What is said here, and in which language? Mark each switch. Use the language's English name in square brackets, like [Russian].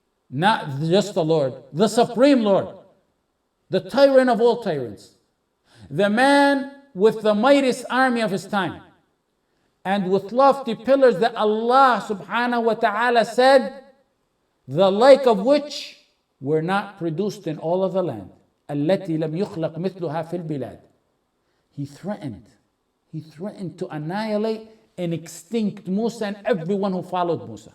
[English] not just the Lord, the supreme Lord, the tyrant of all tyrants, the man with the mightiest army of his time, and with lofty pillars that Allah subhanahu wa ta'ala said, the like of which were not produced in all of the land. [Arabic] التي لم يخلق مثلها في البلاد. [English] He threatened to annihilate and extinct Musa and everyone who followed Musa.